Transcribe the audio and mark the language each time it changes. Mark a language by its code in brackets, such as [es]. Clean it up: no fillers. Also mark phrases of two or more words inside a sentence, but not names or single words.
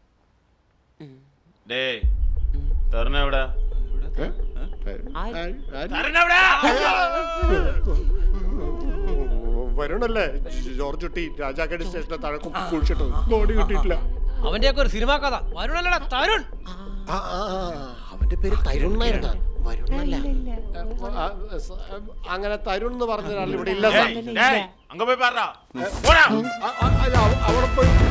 [ta] டேய் தருணவிடா [ml] വരുണല്ലേ ജോർജ് കുട്ടി രാജാക്കാട് സ്റ്റേഷനെ താഴെ കുളിച്ചിട്ട് ബോഡി കിട്ടിയിട്ടില്ല. അവന്റെയൊക്കെ ഒരു സിനിമ കഥ. വരുണല്ലടാ തരുൺ. അവന്റെ പേര് തരുൺ എന്നായിരുന്നു. വരുണല്ല. അങ്ങനെ തരുൺ എന്ന് പറഞ്ഞ ഒരാൾ ഇവിടെ ഇല്ല. [ta] அங்க போய் பாருடா. [ml] അവിടെ പോയി